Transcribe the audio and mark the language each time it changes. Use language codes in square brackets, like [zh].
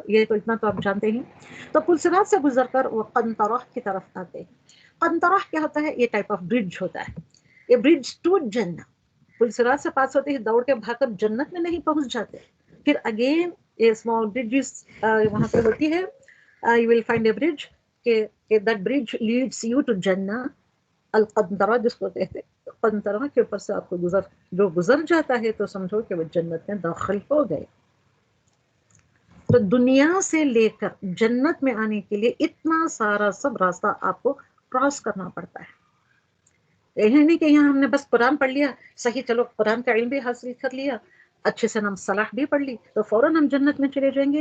[ur] یہ تو اتنا تو آپ جانتے ہیں. تو پلسرات سے گزر کر وہ قنطرہ کی طرف آتے ہیں. قنطرہ کیا ہوتا ہے یہ ٹائپ آف برج ہوتا ہے. یہ برج ٹو جنت پلسرات سے پاس ہوتے ہیں دوڑ کے بھاگ کر جنت میں نہیں پہنچ جاتے. پھر [en] again [ur] یہ [en] small bridges [ur] وہاں پہ ہوتی ہے. [en] you will find a bridge [ur] کہ [en] that bridge leads you to جنہ القنطرہ [ur] جس کو کہتے ہیں. قنطرہ کے اوپر سے آپ کو گزر جاتا ہے تو سمجھو کہ وہ جنت میں داخل ہو گئے. تو دنیا سے لے کر جنت میں آنے کے لیے اتنا سارا سب راستہ آپ کو کراس کرنا پڑتا ہے. یہ نہیں کہ یہاں ہم نے بس قرآن پڑھ لیا صحیح چلو قرآن کا علم بھی حاصل کر لیا اچھے سے ہم صلاح بھی پڑھ لی تو فوراً ہم جنت میں چلے جائیں گے.